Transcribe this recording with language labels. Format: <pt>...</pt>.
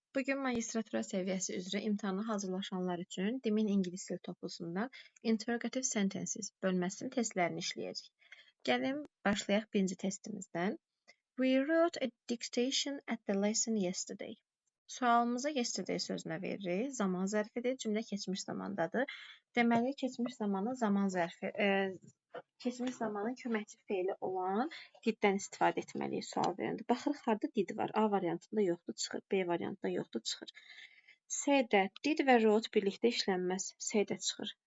<az>Bugün magistratura səviyyəsi üzrə imtahana hazırlaşanlar üçün Dimin İngilis dili toplusundan Interrogative Sentences bölməsinin testlərini işləyəcəyik. Gəlin başlayaq birinci testimizdən.</az> <en>We wrote a dictation at the lesson yesterday.</en> <az>Sualımıza yesterday sözünə veririk. Zaman zərfidir, cümlə keçmiş zamandadır. Deməli, keçmiş zamanı zaman zərfi, keçmiş zamanın köməkçi feili olan diddən istifadə etməliyik sual verəndə. Baxırıq, harada did var? A variantında yoxdur, çıxır. B variantında yoxdur, çıxır. C-də did və wrote birlikdə işlənməz. C-də çıxır.</az>